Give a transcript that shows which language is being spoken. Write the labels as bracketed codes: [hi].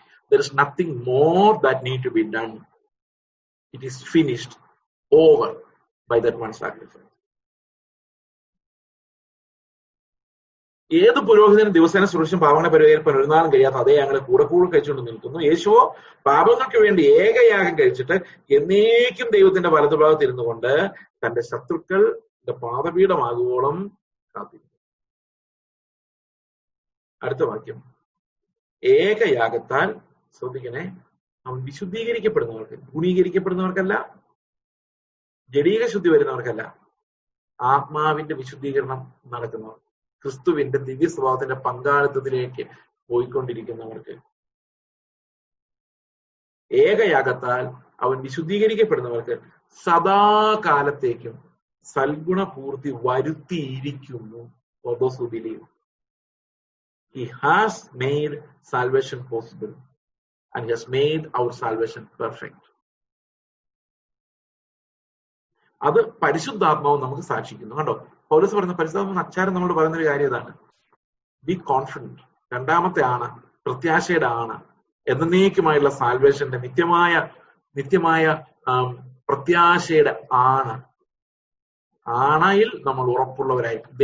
[en] There is nothing more that need to be done. It is finished, over by that one sacrifice. [ml] ഏത് പുരോഹിതനും ദിവസേന ശുശ്രൂഷിച്ചും പാപങ്ങളെ പരിഹരിപ്പാൻ ഒരു നാളും കഴിയാത്ത അതേ യാഗങ്ങളെ കൂടെ കൂടെ കഴിച്ചുകൊണ്ട് നിൽക്കുന്നു. യേശുവോ പാപങ്ങൾക്ക് വേണ്ടി ഏകയാഗം കഴിച്ചിട്ട് എന്നേക്കും ദൈവത്തിന്റെ വലതുഭാഗത്ത് ഇരുന്നു കൊണ്ട് തന്റെ ശത്രുക്കൾ പാദപീഠമാകുവോളം കാത്തിരിക്കുന്നു. അടുത്ത വാക്യം, ഏകയാഗത്താൽ, ശ്രദ്ധിക്കണേ, അവൻ വിശുദ്ധീകരിക്കപ്പെടുന്നവർക്ക്, ഗുണീകരിക്കപ്പെടുന്നവർക്കല്ല, ജഡീക ശുദ്ധി വരുന്നവർക്കല്ല, ആത്മാവിന്റെ വിശുദ്ധീകരണം നടക്കുന്നവർ, ക്രിസ്തുവിന്റെ ദിവ്യ സ്വഭാവത്തിന്റെ പങ്കാളിത്തത്തിലേക്ക് പോയിക്കൊണ്ടിരിക്കുന്നവർക്ക്. ഏകയാഗത്താൽ അവൻ വിശുദ്ധീകരിക്കപ്പെടുന്നവർക്ക് സദാകാലത്തേക്കും സൽഗുണപൂർത്തി വരുത്തിയിരിക്കുന്നു. [en] For those who believe. He has made salvation possible and he has made our salvation perfect. [ml] അത് പരിശുദ്ധാത്മാവ് നമുക്ക് സാക്ഷിക്കുന്നു. കണ്ടോ, പൗലോസ് പറയുന്ന പരിശുദ്ധാത്മാവ് അച്ചാരം നമ്മൾ പറയുന്നൊരു കാര്യം ഇതാണ്. [en] Be confident. [ml] രണ്ടാമത്തെ ആണ്, പ്രത്യാശയുടെ ആണ്, എന്നേക്കുമായുള്ള സാൽവേഷന്റെ നിത്യമായ പ്രത്യാശയുടെ ആണയിൽ നമ്മൾ ഉറപ്പുള്ളവരായിരിക്കും.